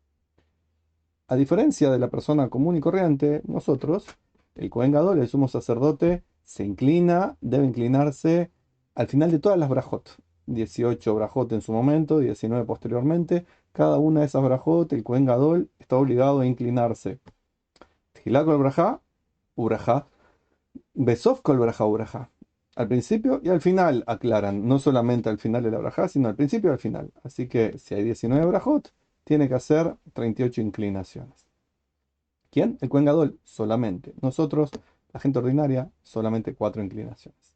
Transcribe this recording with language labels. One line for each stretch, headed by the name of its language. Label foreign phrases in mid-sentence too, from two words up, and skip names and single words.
Spanish: A diferencia de la persona común y corriente, nosotros, el
Hebrew: כהן גדול,
Spanish: el sumo sacerdote, se inclina, debe inclinarse al final de todas las brajot. 18 brajot en su momento, 19 posteriormente. Cada una de esas brajot, el
Hebrew: כהן גדול
Spanish: está obligado a inclinarse.
Hebrew: תחילת כל ברכה, וברכה. בסוף כל ברכה, וברכה.
Spanish: Al principio y al final aclaran, no solamente al final de la brajá, sino al principio y al final. Así que si hay 19 brajot, tiene que hacer 38 inclinaciones. ¿Quién? El
Hebrew: כהן גדול,
Spanish: solamente. Nosotros, la gente ordinaria, solamente 4 inclinaciones.